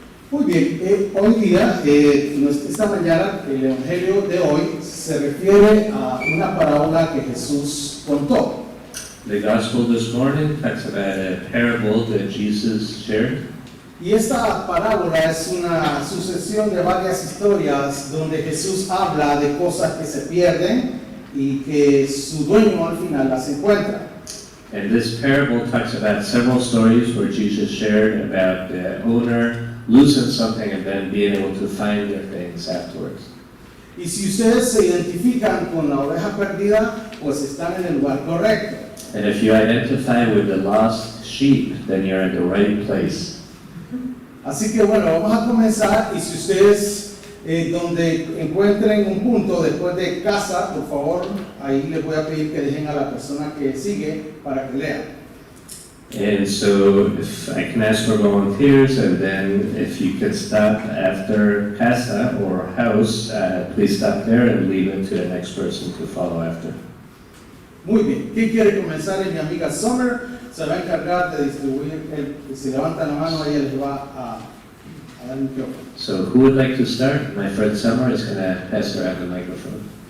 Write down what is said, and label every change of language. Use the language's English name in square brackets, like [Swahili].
[Spanish] Muy bien, hoy día, esta mañana, el Evangelio de hoy se refiere a una parábola que Jesús contó. [English] The gospel this morning talks about a parable that Jesus shared. [Spanish] Y esta parábola es una sucesión de varias historias donde Jesús habla de cosas que se pierden y que su dueño al final las encuentra. [English] And this parable talks about several stories where Jesus shared about the owner losing something and then being able to find their things afterwards. [Spanish] Y si ustedes se identifican con la oveja perdida, pues están en el lugar correcto. [English] And if you identify with the lost sheep, then you're in the right place. [Spanish] Así que bueno, vamos a comenzar, y si ustedes donde encuentren un punto después de casa, por favor, ahí les voy a pedir que dejen a la persona que sigue para que lea. [English] And so if I can ask for volunteers, and then if you could stop after casa or house, please stop there and leave it to the next person to follow after. [Spanish] Muy bien, ¿quién quiere comenzar? Mi amiga Summer se va a encargar de distribuir, si levantan la mano, ella les va a dar un micrófono. [English] So who would like to start? My friend Summer is going to pass around the microphone.